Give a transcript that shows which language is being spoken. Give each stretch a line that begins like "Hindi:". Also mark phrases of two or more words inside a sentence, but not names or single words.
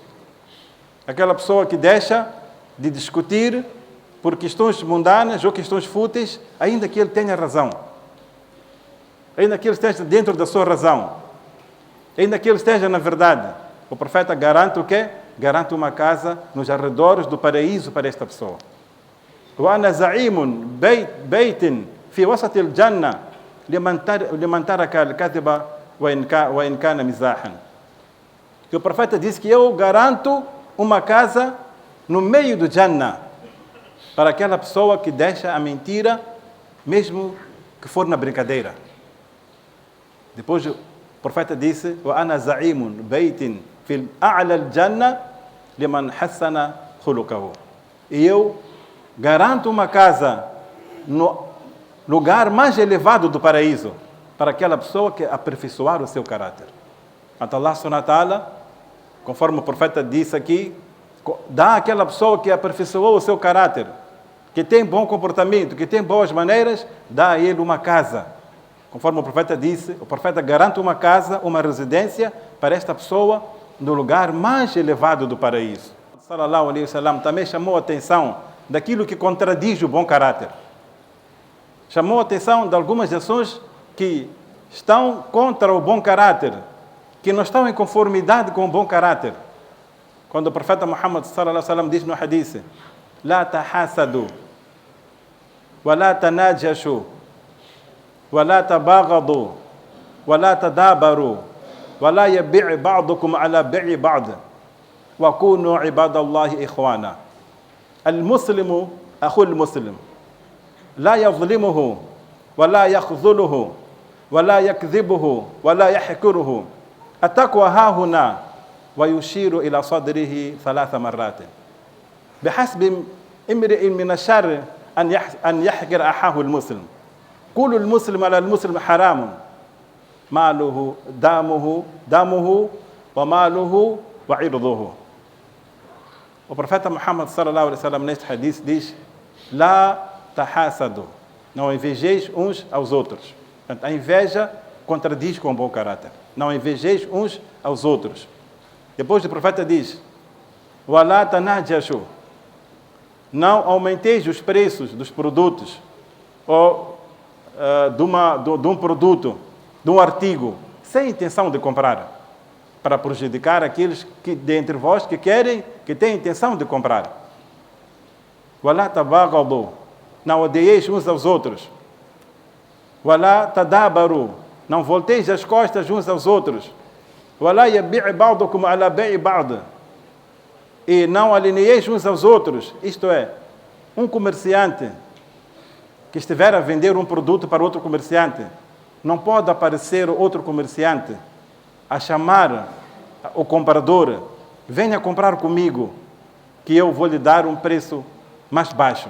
Portuguese: Aquela pessoa que deixa de discutir por questões mundanas ou questões fúteis, ainda que ele tenha razão. Ainda que ele esteja dentro da sua razão. Ainda que ele esteja na verdade. O profeta garante o quê? Garante uma casa nos arredores do paraíso para esta pessoa.
Arabic: وَأَنَا زَعِيمٌ بَيْتٍ فِي وَسَطِ الْجَنَّةِ لِمَنْ تَرَكَ الْكَذِبَ وَإِنْ كَانَ مِزَاحًا.
Portuguese: Que o profeta disse que eu garanto uma casa no meio do Jannah para aquela pessoa que deixa a mentira, mesmo que for na brincadeira. Depois o profeta disse:
Arabic: وَأَنَا زَعِيمٌ بَيْتٍ فِي أَعْلَى الْجَنَّةِ لِمَنْ حَسَّنَ خُلُقَهُ.
Portuguese: E eu garanto uma casa no lugar mais elevado do paraíso para aquela pessoa que aperfeiçoar o seu caráter.
Arabic: الله سبحانه وتعالى,
Portuguese: conforme o profeta disse aqui, dá àquela pessoa que aperfeiçoou o seu caráter, que tem bom comportamento, que tem boas maneiras, dá a ele uma casa. Conforme o profeta disse, o profeta garante uma casa, uma residência para esta pessoa no lugar mais elevado do paraíso.
Arabic: صلى الله عليه وسلم
Portuguese: também chamou a atenção daquilo que contradiz o bom caráter. Chamou a atenção de algumas ações que estão contra o bom caráter, que não estão em conformidade com o bom caráter. Quando o profeta Muhammad
Arabic: صلى الله عليه وسلم
Portuguese: diz no hadith:
Arabic: "لا تحاسدوا ولا تناجشوا ولا تباغضوا ولا تدابروا ولا يبع بعضكم على بيع بعض وكونوا عباد الله إخوانا." المسلم أخو المسلم لا يظلمه ولا يخذله ولا يكذبه ولا يحقره. التقوى ها هنا ويشير إلى صدره 3 مرات. بحسب امرئ من الشر أن يحقر أخاه المسلم. كل المسلم على المسلم حرام، ماله دمه وماله وعرضه.
Portuguese: O profeta Muhammad
Arabic: صلى الله عليه وسلم
Portuguese: neste hadith diz:
Arabic: "لا تحاسدوا",
Portuguese: não invejeis uns aos outros. Portanto, a inveja contradiz com o bom caráter. Não invejeis uns aos outros. Depois o profeta diz:
Arabic: "ولا تناجشوا",
Portuguese: não aumenteis os preços dos produtos ou de um produto, de um artigo, sem intenção de comprar, para prejudicar aqueles que dentre vós que têm intenção de comprar.
Arabic: ولا تباغضوا,
Portuguese: não odeieis uns aos outros.
Arabic: ولا تدابروا,
Portuguese: não volteis as costas uns aos outros.
Arabic: ولا يبع بعضكم على بيع بعض,
Portuguese: e não alineieis uns aos outros. Isto é, um comerciante que estiver a vender um produto para outro comerciante, não pode aparecer outro comerciante a chamar o comprador: "Venha comprar comigo, que eu vou lhe dar um preço mais baixo."